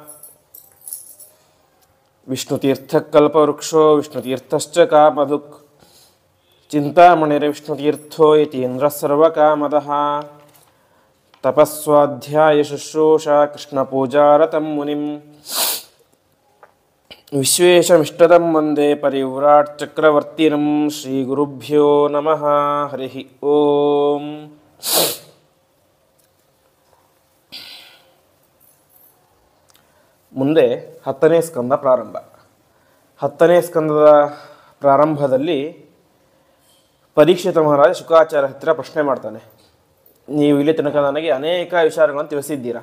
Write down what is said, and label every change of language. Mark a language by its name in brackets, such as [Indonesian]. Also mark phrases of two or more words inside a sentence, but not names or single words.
[Sanskrit] विष्णुतीर्थकल्पवृक्षो विष्णुतीर्थश्च कामधुक् चिन्तामणिर्विष्णुतीर्थो यतीन्द्रः सर्वकामदः तपस्वाध्यायशुश्रूषा कृष्णपूजारतं मुनिं विश्वेशमिष्टदं वन्दे परिव्राट् चक्रवर्तिनं श्रीगुरुभ्यो नमः। हरिः ओम्। [Kannada] ಮುಂದೆ 10ನೇ ಸ್ಕಂದ ಪ್ರಾರಂಭ. 10ನೇ ಸ್ಕಂದದ ಪ್ರಾರಂಭದಲ್ಲಿ ಪರೀಕ್ಷಿತ ಮಹಾರಾಜ ಶುಕಾಚಾರ್ಯ ಹತ್ತಿರ ಪ್ರಶ್ನೆ ಮಾಡ್ತಾನೆ. ನೀವು ಇಲ್ಲಿ ತನಕ ನನಗೆ ಅನೇಕ ವಿಚಾರಗಳನ್ನು ತಿಳಿಸಿದ್ದೀರಾ.